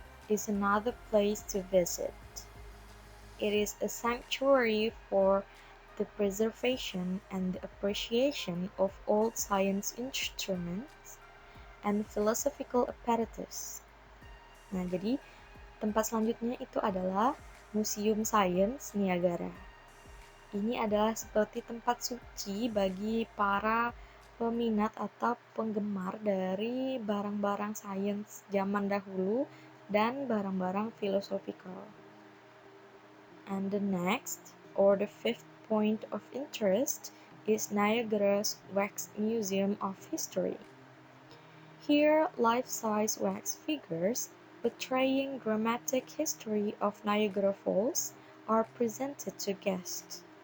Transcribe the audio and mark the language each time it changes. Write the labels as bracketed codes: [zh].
[en] Is another place to visit. It is a sanctuary for the preservation and the appreciation of old science instruments and philosophical apparatus. [id] Nah, jadi tempat selanjutnya itu adalah Museum Sains Niagara. Ini adalah seperti tempat suci bagi para peminat atau penggemar dari barang-barang sains zaman dahulu dan barang-barang philosophical. [en] And the next, or the fifth point of interest, is Niagara's Wax Museum of History. Here, life-size wax figures portraying dramatic history of Niagara Falls are presented to guests.